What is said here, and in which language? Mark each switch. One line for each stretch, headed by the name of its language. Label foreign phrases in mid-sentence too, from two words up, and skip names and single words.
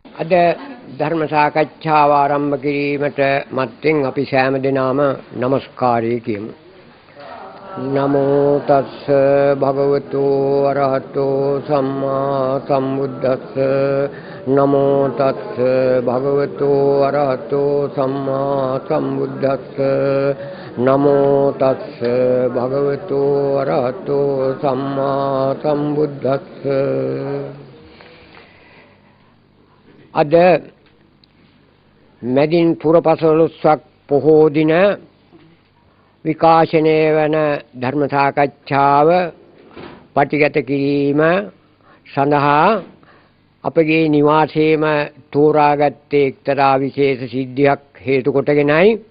Sinhala: අද ධර්ම සාකච්ඡාව ආරම්භ කිරීමට මත්තෙන් අපි සෑම දෙනාම নমස්කාරය කියමු.
Pali: නමෝ තස්ස භගවතු අරහතෝ සම්මා සම්බුද්දස්ස. නමෝ තස්ස භගවතු අරහතෝ සම්මා සම්බුද්දස්ස. නමෝ තස්ස භගවතු අරහතෝ සම්මා සම්බුද්දස්ස.
Sinhala: අද මැදින් පුර 15ක් පොහෝ දින විකාශනය වන ධර්ම සාකච්ඡාව පටිගත කිරීම සඳහා අපගේ නිවාසයේම තෝරාගත්තේ එක්තරා විශේෂ සිද්ධියක් හේතු කොටගෙනයි